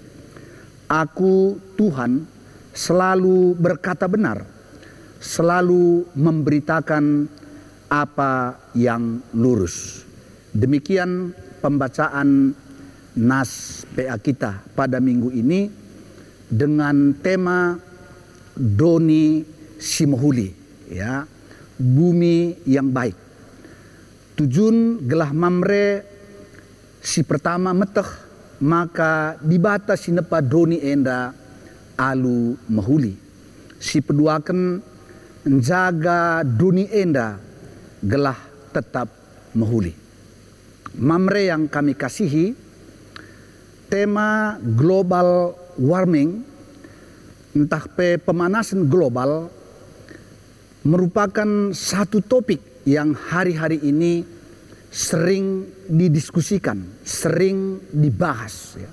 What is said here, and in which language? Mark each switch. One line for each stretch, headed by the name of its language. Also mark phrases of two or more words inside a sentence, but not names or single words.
Indonesian: Aku Tuhan selalu berkata benar, selalu memberitakan apa yang lurus. Demikian pembacaan nas PA kita pada minggu ini dengan tema
Batak Karo: Doni Simahuli,
Indonesian: ya, bumi yang baik.
Batak Karo: Tujun gelah mamre si pertama meteh maka dibata sinepa doni enda alu mahuli. Si peduakan menjaga doni enda gelah tetap mahuli.
Indonesian: Mamre yang kami kasihi, tema
English: global warming
Indonesian: entah pemanasan global merupakan satu topik yang hari-hari ini sering didiskusikan, sering dibahas, ya.